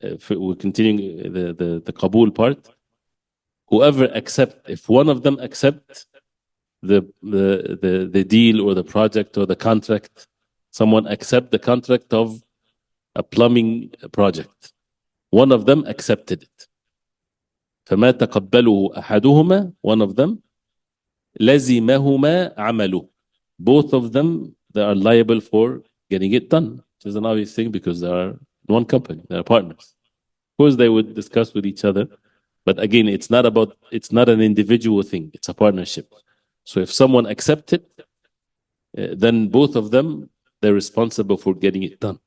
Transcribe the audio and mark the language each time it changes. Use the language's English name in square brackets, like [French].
[English] We're continuing the qabul part. Whoever accept, if one of them accept the deal or the project or the contract, someone accept the contract of a plumbing project, one of them accepted it. [Arabic] فما تقبله أحدهما, [English] one of them, [Arabic] لزمهما عمله. [English] Both of them, they are liable for getting it done, which is an obvious thing because they are one company, they are partners. Of course, they would discuss with each other, but again, it's not an individual thing, it's a partnership. So if someone accepts it, then both of them, they're responsible for getting it done.